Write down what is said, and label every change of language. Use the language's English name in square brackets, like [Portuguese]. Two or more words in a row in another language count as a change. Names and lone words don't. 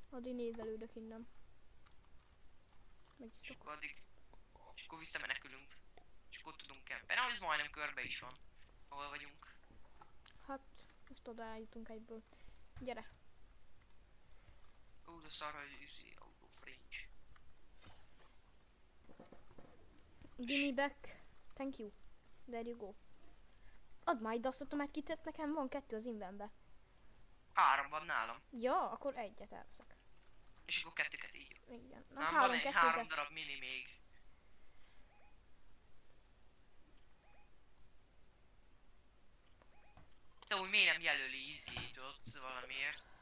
[Hungarian] Addig nézelődök innen. És Megiszok. akkor addig... És akkor visszamenekülünk. És akkor tudunk kempen. Ez majdnem körbe is van. Ahol vagyunk. Hát, most oda eljutunk egyből. Gyere. Ó, de szar, hogy üzi [English] out of range. Give me back. Thank you. There you go. [Hungarian] Add már ide azt a medkitet, nekem van 2 az invenbe. 3 van nálam. Ja, akkor egyet elveszek. És akkor 2-ket így. Igen. Nem, Hát van egy 3 3 darab mini még. Te úgy miért nem jelöli easy-t ott valamiért?